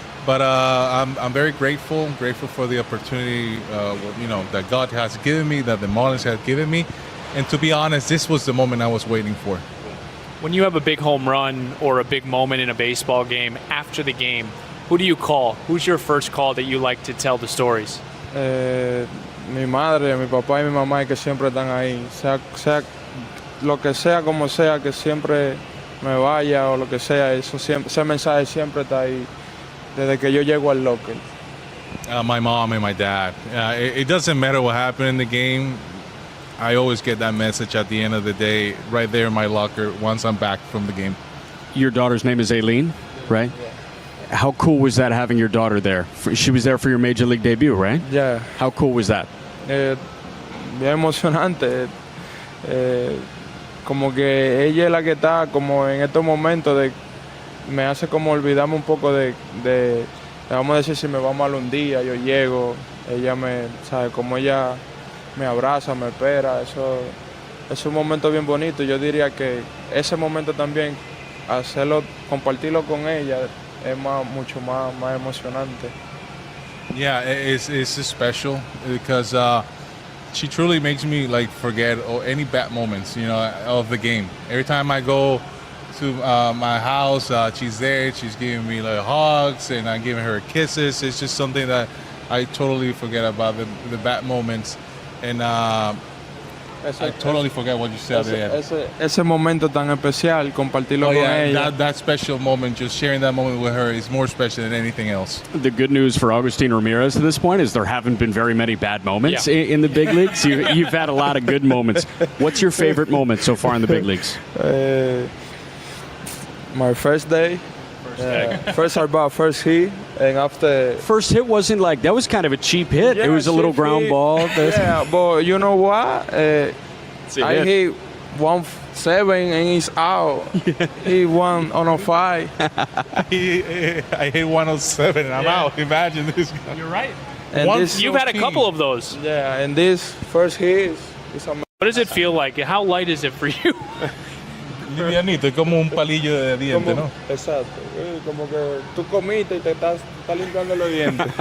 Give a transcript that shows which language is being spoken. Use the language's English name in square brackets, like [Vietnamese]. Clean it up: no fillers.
[English] But I'm very grateful for the opportunity, that God has given me, that the Marlins have given me. And to be honest, this was the moment I was waiting for. When you have a big home run or a big moment in a baseball game, after the game, who do you call? Who's your first call that you like to tell the stories? [Spanish] Mi madre, mi papá y mi mamá que siempre están ahí, sea lo que sea, como sea, que siempre me vaya o lo que sea, ese mensaje siempre está ahí. Desde que yo llego al locker. [English] My mom and my dad. It doesn't matter what happened in the game. I always get that message at the end of the day, right there in my locker, once I'm back from the game. Your daughter's name is Aileen, right? Yeah. How cool was that having your daughter there? She was there for your Major League debut, right? Yeah. How cool was that? [Spanish] Bien emocionante. Como que ella es la que está como en estos momentos me hace como olvidarme un poco de vamos a decir, si me va mal un día, yo llego, ella sabe, como ella me abraza, me espera, eso es un momento bien bonito. Yo diría que ese momento también, compartirlo con ella, es mucho más emocionante. [English] Yeah, it's special because she truly makes me forget any bad moments, of the game. Every time I go to my house, she's there, she's giving me hugs and I'm giving her kisses. It's just something that I totally forget about the bad moments, and I totally forget what you said there. [Spanish] Ese momento tan especial, compartirlo con ella. [English] That special moment, just sharing that moment with her is more special than anything else. The good news for Agustín Ramírez at this point is there haven't been very many bad moments in the big leagues. You've had a lot of good moments. What's your favorite moment so far in the big leagues? My first day. First at-bat, first hit, and after... First hit wasn't that was kind of a cheap hit. Yeah, it was a little ground ball. Yeah, but you know what? I hit 1-7 and he's out. He won on a 5. I hit 107 and I'm out. Imagine this guy. You're right. And you've had a couple of those. Yeah, and this first hit is amazing. What does it feel like? How light is it for you? [Spanish] Livianito, es como un palillo de diente, ¿no? Exacto. Como que tú comiste y te estás limpiando los dientes.